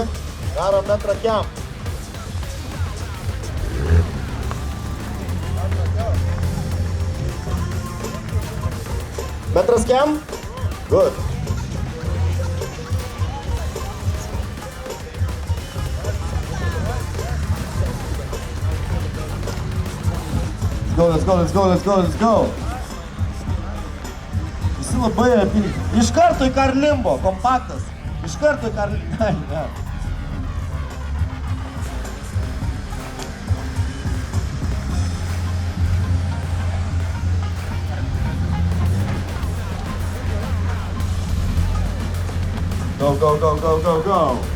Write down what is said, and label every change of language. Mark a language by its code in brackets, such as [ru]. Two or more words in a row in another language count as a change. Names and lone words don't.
[lt] Darom metrą kem. Metras kem? [en] Good. Let's go. [lt] Visi labai apylygiai. Iš karto į Karlimbo, kompaktas. Iš karto į Karlimbo. Go.